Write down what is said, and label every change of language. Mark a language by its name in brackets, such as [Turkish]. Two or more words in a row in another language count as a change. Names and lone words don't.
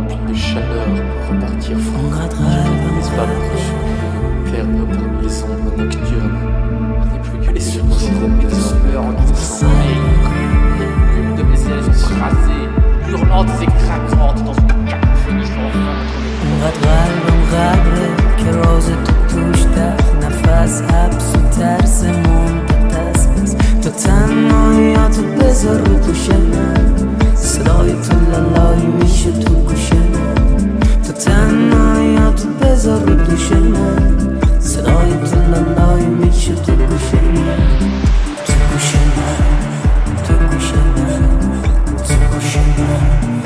[French] de chaleur pour repartir On franc. grattera Les vaches perdent parmi les ombres nocturnes. Il n'est plus que les secousses de sueur en sommeil. Les plumes de mes ailes sont rasées, hurlantes et craquantes dans une cacophonie sans fin. [Persian] انقدر قلبم غبره که راز تو توش در نفس حبس و ترسمون به دست بس تو تنهاییاتو بذار رو دوش من صدای تو لالایی میشه تو گوش من تو تنهاییاتو بذار رو دوش من صدای تو لالایی میشه تو گوش من تو گوش من تو گوش من تو گوش من